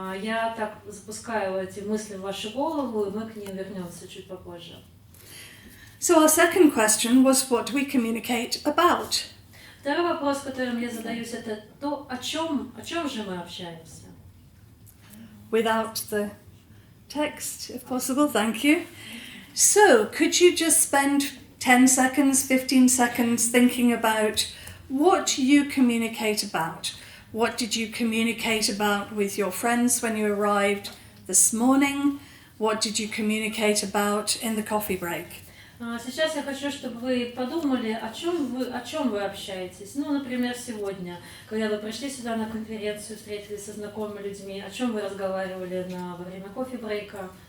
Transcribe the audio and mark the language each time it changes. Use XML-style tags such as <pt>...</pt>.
<ru>Я так запускаю эти мысли в вашу голову, и мы к ним вернемся чуть попозже.</ru> <en>So our second question was, what do we communicate about?</en> <ru>Второй вопрос, которым я задаюсь, это то, о чем же мы общаемся.</ru> <en>Without the text, if possible, thank you. So, could you just spend 10 seconds, 15 seconds thinking about what you communicate about? What did you communicate about with your friends when you arrived this morning? What did you communicate about in the coffee break?</en> <ru>Сейчас я хочу, чтобы вы подумали, о чем вы общаетесь. Ну, например, сегодня, когда вы пришли сюда на конференцию, встретились со знакомыми людьми, о чем вы разговаривали во время кофе-брейка.</ru>